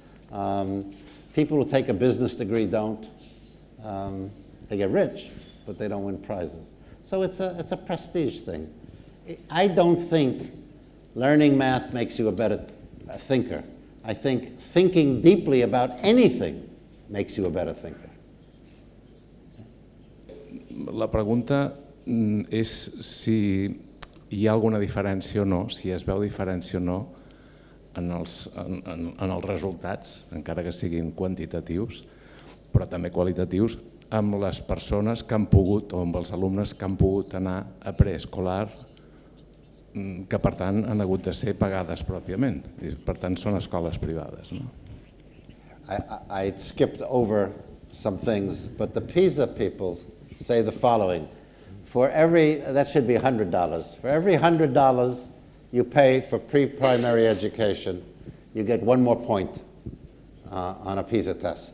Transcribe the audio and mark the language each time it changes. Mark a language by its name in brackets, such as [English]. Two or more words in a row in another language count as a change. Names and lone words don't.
[English] People who take a business degree don't. They get rich, but they don't win prizes. So it's a prestige thing. I don't think learning math makes you a better thinker. I think thinking deeply about anything makes you a better thinker. [Catalan] La pregunta és si hi ha alguna diferència o no, si es veu diferència o no en els resultats, encara que siguin quantitatius, però també qualitatius, amb les persones que han pogut, o amb els alumnes que han pogut anar a preescolar, que per tant han hagut de ser pagades pròpiament. Per tant són escoles privades. No? [English] I skipped over some things, but the PISA people say the following. That should be $100. For every $100 you pay for pre-primary education, you get one more point on a PISA test.